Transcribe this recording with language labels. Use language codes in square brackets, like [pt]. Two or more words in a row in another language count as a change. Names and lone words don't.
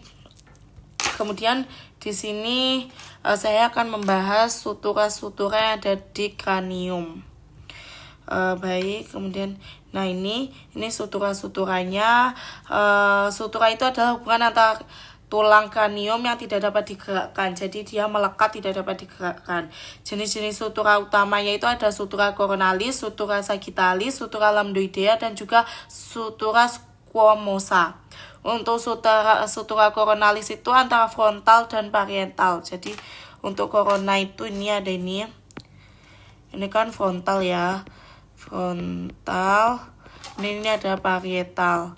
[id] Kemudian di sini saya akan membahas sutura-sutura yang ada di kranium. Baik, kemudian nah ini sutura-suturanya. Sutura itu adalah hubungan antara tulang kranium yang tidak dapat digerakkan. Jadi dia melekat, tidak dapat digerakkan. Jenis-jenis sutura utamanya itu ada [la] sutura coronalis, sutura sagittalis, sutura lambdoidea, [id] dan juga [la] sutura squamosa. [id] Untuk [la] sutura coronalis [id] itu antara frontal dan parietal. Jadi untuk corona itu ini ada ini. Ini kan frontal ya. Frontal. Ini ada parietal.